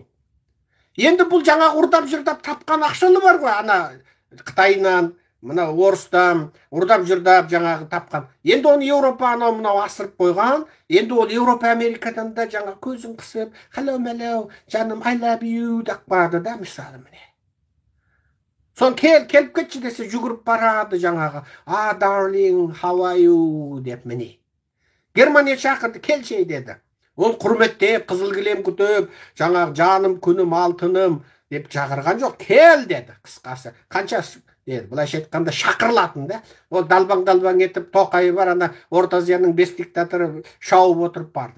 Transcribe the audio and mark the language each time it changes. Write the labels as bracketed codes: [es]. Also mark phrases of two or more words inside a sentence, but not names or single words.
[kk] Енді бұл жаңағы ұрдап жырдап тапқан ақшалы бар ғой, ана Қытайынан, мына орыстан ұрдап жырдап жаңағы тапқан. Енді оны Еуропа анау асырып қойған. Енді ол Еуропа Америкадан да жаңа көзін қысып, hello, жаным, [en] I love you [kk] деп барды да, мысалы міне. Сон келіп кетші десе жүгіріп барады жаңағы, [en] darling, how are you [kk] деп міне. Германия шақырды, келші деді. Ол құрметтеп, қызыл кілем күтіп, жаңағы жаным, күнім, алтыным деп шақырған жоқ. Кел деді, қысқасы. Қанша деді, былайша айтқанда шақырылатын да. Ол далбаң етіп, Тоқайы бар, ана Орта Азияның 5 диктаторы шауып отырып барды.